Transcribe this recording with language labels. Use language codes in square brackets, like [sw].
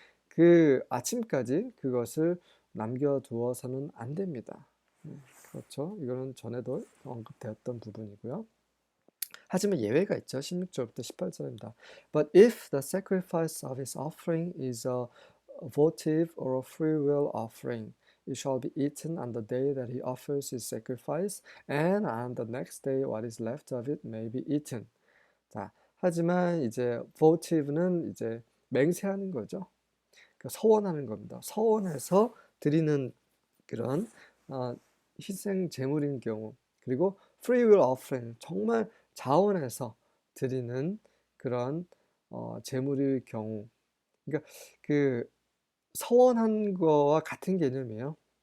[ko] 그 아침까지 그것을 남겨두어서는 안 됩니다. 그렇죠. 이거는 전에도 언급되었던 부분이고요. 하지만 예외가 있죠. 16절부터 18절입니다. [en] But if the sacrifice of his offering is a votive or a free will offering, it shall be eaten on the day that he offers his sacrifice, and on the next day what is left of it may be eaten. [ko] 자, 하지만 이제 votive는 이제 맹세하는 거죠. 그러니까 서원하는 겁니다. 서원해서 드리는 그런 희생 제물인 경우, 그리고 free will offering, 정말 자원해서 드리는 그런 제물일 경우, 그러니까 그 서원한 거와 같은 개념이에요.